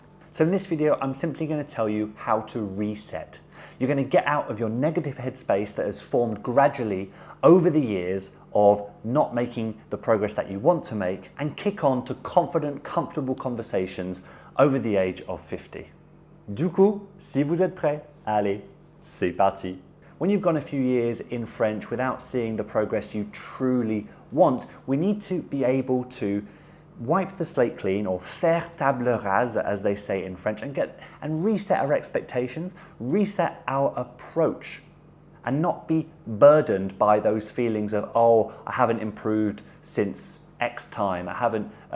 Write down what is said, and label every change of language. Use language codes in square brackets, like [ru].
[en] So in this video, I'm simply going to tell you how to reset. You're going to get out of your negative headspace that has formed gradually over the years of not making the progress that you want to make and kick on to confident, comfortable conversations over the age of 50. [fr] Du coup, si vous êtes prêts, allez, c'est parti. [en] When you've gone a few years in French without seeing the progress you truly want, we need to be able to wipe the slate clean, or [fr] faire table rase [en] as they say in French, and reset our expectations, reset our approach, and not be burdened by those feelings of, oh, I haven't improved since X time, I haven't